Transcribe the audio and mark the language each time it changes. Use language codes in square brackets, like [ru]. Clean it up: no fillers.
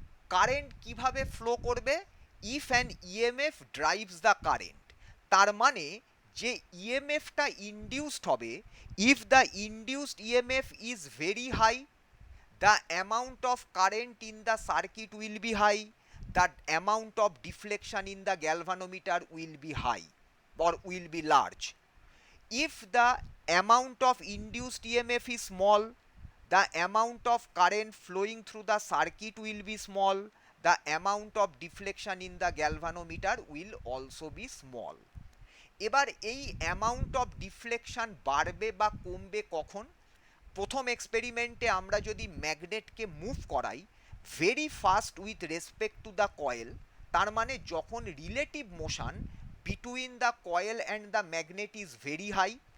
[en] Current কিভাবে flow করবে? If an EMF drives the current, [bn] তার মানে যে ইএমএফটা ইনডিউসড হবে, [en] If the induced EMF is very high, the amount of current in the circuit will be high, the amount of deflection in the galvanometer will be high or will be large. If the amount of induced EMF is small, the amount of current flowing through the circuit will be small, the amount of deflection in the galvanometer will also be small. [bn] এবার এই amount of deflection বাড়বে বা কমবে কখন? প্রথম এক্সপেরিমেন্টে আমরা যদি ম্যাগনেটকে move করাই very fast with respect to the coil, তার মানে যখন [en] Relative motion between the coil and the magnet is very high.